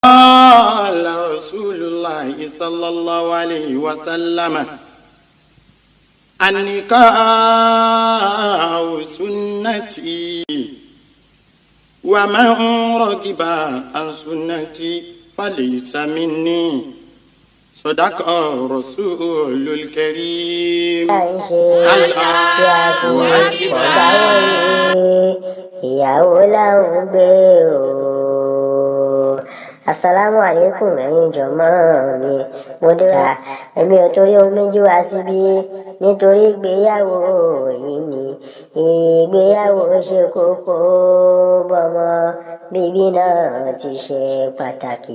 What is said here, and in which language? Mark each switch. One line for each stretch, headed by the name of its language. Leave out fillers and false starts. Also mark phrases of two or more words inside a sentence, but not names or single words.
Arabic: قال رسول الله صلى الله عليه وسلم النكاح سنتي ومن رغب عن سنتي فليس مني صدق رسول الكريم.
Yoruba: ìyàwó làwọn gbé o.
Arabic: السلام عليكم
Yoruba: ẹ̀yin jọ̀mọ́ mi. Mo dé wá èmi ò torí ohun méjì wá síbí nítorí ìgbéyàwó yìí ni ìgbéyàwó ṣe kókó bọ́mọ bíbí náà ti ṣe pàtàkì.